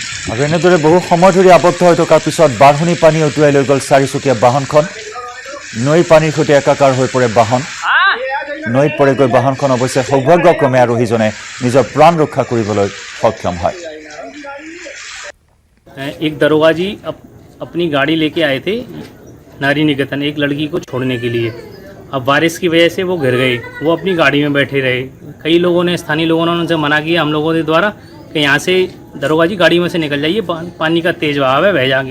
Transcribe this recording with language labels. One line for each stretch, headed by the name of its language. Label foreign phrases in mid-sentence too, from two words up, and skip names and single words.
Assamese: আৰু এনেদৰে বহু সময় ধৰি আবদ্ধ হৈ থকাৰ পিছত বাঢ়নি পানী উটুৱাই লৈ গ'ল চাৰিচকীয়া বাহনখন নৈৰ পানীৰ সৈতে একাকাৰ হৈ পৰে বাহন নৈত পৰেগৈ বাহনখন অৱশ্যে সৌভাগ্যক্ৰমে আৰোহীজনে নিজৰ প্ৰাণ ৰক্ষা কৰিবলৈ সক্ষম হয়
Hindi: एक दरोगा जी अपनी गाड़ी लेके आए थे नारी निकेतन एक लड़की को छोड़ने के लिए। अब बारिश की वजह से वो गिर गए, वो अपनी गाड़ी में बैठे रहे। कई लोगों ने स्थानीय लोगों ने उनसे मना किया हम लोगों के द्वारा कि यहाँ से दरोगा जी गाड़ी में से निकल जाइए, पानी का तेज़ बहाव है, बह जाएंगे।